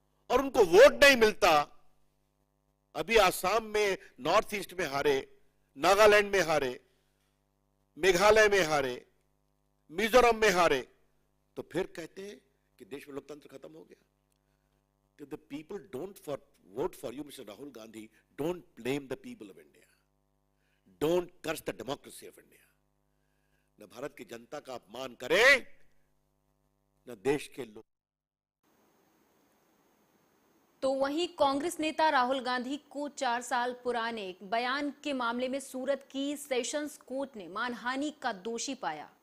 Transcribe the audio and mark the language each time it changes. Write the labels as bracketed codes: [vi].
[hi] और उनको वोट नहीं मिलता। अभी आसाम में, नॉर्थ ईस्ट में हारे, नागालैंड में हारे, मेघालय में हारे, मिजोरम में हारे, तो फिर कहते हैं कि देश में लोकतंत्र खत्म हो गया। [en] तो the people don't vote for you, Mr. Rahul Gandhi. Don't blame the people of India. Don't curse the democracy of India. [hi] न भारत की जनता का अपमान करें, न देश के लोग। तो वहीं कांग्रेस नेता राहुल गांधी को 4 साल पुराने एक बयान के मामले में सूरत की सेशंस कोर्ट ने मानहानि का दोषी पाया।